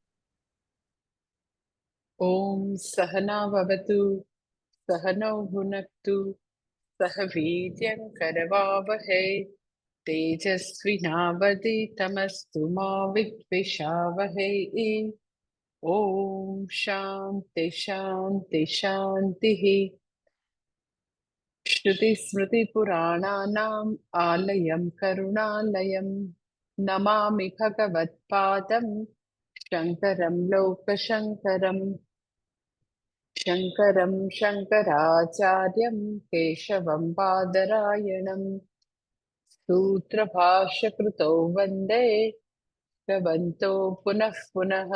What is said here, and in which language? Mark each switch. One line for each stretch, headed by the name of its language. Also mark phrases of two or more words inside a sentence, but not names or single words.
Sanskrit: ओम सहना भवतु सहनौ भुनक्तु सह वीर्यं करवावहै तेजस्विनावधीतमस्तु मा विद्विषावहै. ओम शांति शांति शांति. श्रुतिस्मृतिपुराणानाम् आलयं करुणालयं नमामि भगवत्पादं शङ्करं लोकशङ्करम्. शङ्करं शङ्कराचार्यं केशवं बादरायणं सूत्रभाष्यकृतौ वन्दे भगवन्तो पुनः पुनः.